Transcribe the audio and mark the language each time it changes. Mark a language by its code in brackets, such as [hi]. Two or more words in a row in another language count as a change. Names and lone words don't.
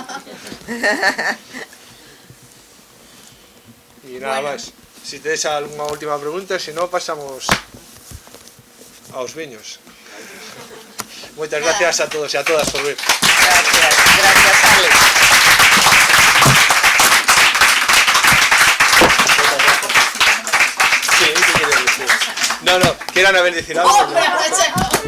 [gl] E nada máis. Si tedes alguna última pregunta, se non pasamos aos viños. Moitas gracias a todos e a todas por vir. Gracias, Alex. [es] Sí, ¿qué querías decir? No, que era Anabel decir algo.